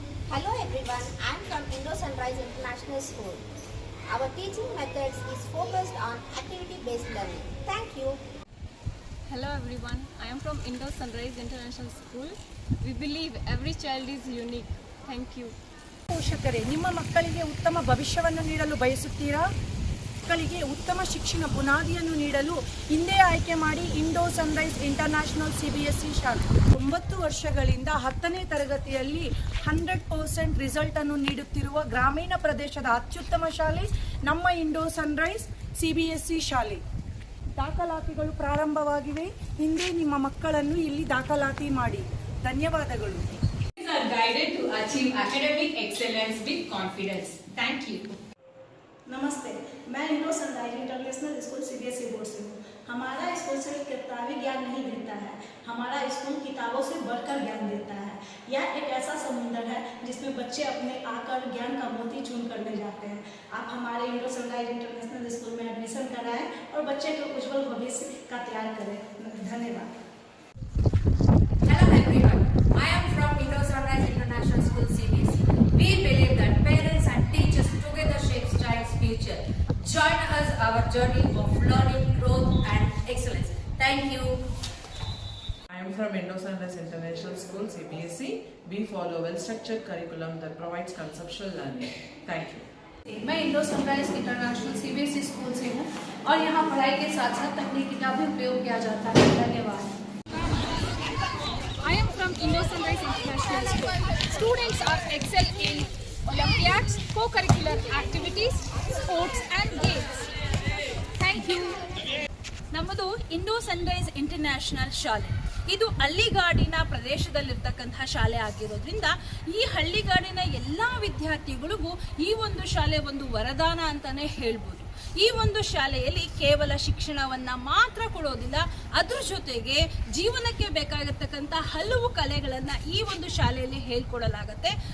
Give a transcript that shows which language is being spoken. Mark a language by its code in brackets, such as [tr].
[en] Hello everyone, I am from Indo Sunrise International School. Our teaching methods is focused on activity-based learning. Thank you. Hello everyone, I am from Indo Sunrise International School. We believe every child is unique. Thank you. [kn] ಪೋಷಕರೇ, ನಿಮ್ಮ ಮಕ್ಕಳಿಗೆ ಉತ್ತಮ ಭವಿಷ್ಯವನ್ನು ನೀಡಲು ಬಯಸುತ್ತೀರಾ? ಮಕ್ಕಳಿಗೆ ಉತ್ತಮ ಶಿಕ್ಷಣ ಬುನಾದಿಯನ್ನು ನೀಡಲು ಹಿಂದೆ ಆಯ್ಕೆ ಮಾಡಿ ಇಂಡೋ ಸನ್ರೈಸ್ ಇಂಟರ್ನ್ಯಾಷನಲ್ CBSE ಶಾಲೆ. 9 ವರ್ಷಗಳಿಂದ 10ನೇ ತರಗತಿಯಲ್ಲಿ 100% ರಿಸಲ್ಟ್ ಅನ್ನು ನೀಡುತ್ತಿರುವ ಗ್ರಾಮೀಣ ಪ್ರದೇಶದ ಅತ್ಯುತ್ತಮ ಶಾಲೆ ನಮ್ಮ ಇಂಡೋ ಸನ್ರೈಸ್ CBSE ಶಾಲೆ. ದಾಖಲಾತಿಗಳು ಪ್ರಾರಂಭವಾಗಿವೆ. ಹಿಂದೆ ನಿಮ್ಮ ಮಕ್ಕಳನ್ನು ಇಲ್ಲಿ ದಾಖಲಾತಿ ಮಾಡಿ. ಧನ್ಯವಾದಗಳು. [en] Are guided to achieve academic excellence with confidence. Thank you. [hi] नमस्ते, मैं Indo sunrise international school CBSE board से हूँ। हमारा स्कूल सिर्फ किताबी ज्ञान नहीं देता है, हमारा स्कूल किताबों से बढ़कर ज्ञान देता है। यह एक ऐसा समुंदर है जिसमें बच्चे अपने आकर ज्ञान का मोती चुन करने जाते हैं। आप हमारे इंडो सनराइज इंटरनेशनल स्कूल में एडमिशन कराएं और बच्चे के उज्जवल भविष्य का तैयार करें। धन्यवाद। [en] Hello everyone, I am from Indo Sunrise International School CBSE. We believe that parents and teachers together shape child's future. Join us our journey of learning, growth and excellence. Thank you. I am from Indo Sunrise International School CBSE. We follow well-structured curriculum that provides conceptual learning. Thank you. [hi] मैं Indo sunrise international CBSE school से हूँ और यहाँ पढ़ाई के साथ साथ तकनीकी का भी उपयोग किया जाता है। धन्यवाद। [en] I am from Indo Sunrise International School. Students are excel in Olympiads, co-curricular activities, sports and games. Thank you. [kn] ನಮ್ಮದು ಇಂಡೋ ಸನ್ರೈಸ್ ಇಂಟರ್ನ್ಯಾಷನಲ್ ಶಾಲೆ. ಇದು ಹಳ್ಳಿಗಾಡಿನ ಪ್ರದೇಶದಲ್ಲಿರ್ತಕ್ಕಂತಹ ಶಾಲೆ ಆಗಿರೋದ್ರಿಂದ ಈ ಹಳ್ಳಿಗಾಡಿನ ಎಲ್ಲ ವಿದ್ಯಾರ್ಥಿಗಳಿಗೂ ಈ ಒಂದು ಶಾಲೆ ಒಂದು ವರದಾನ ಅಂತಾನೆ ಹೇಳ್ಬೋದು. ಈ ಒಂದು ಶಾಲೆಯಲ್ಲಿ ಕೇವಲ ಶಿಕ್ಷಣವನ್ನ ಮಾತ್ರ ಕೊಡೋದಿಲ್ಲ, ಅದ್ರ ಜೊತೆಗೆ ಜೀವನಕ್ಕೆ ಬೇಕಾಗಿರ್ತಕ್ಕಂಥ ಹಲವು ಕಲೆಗಳನ್ನ ಈ ಒಂದು ಶಾಲೆಯಲ್ಲಿ ಹೇಳ್ಕೊಡಲಾಗತ್ತೆ.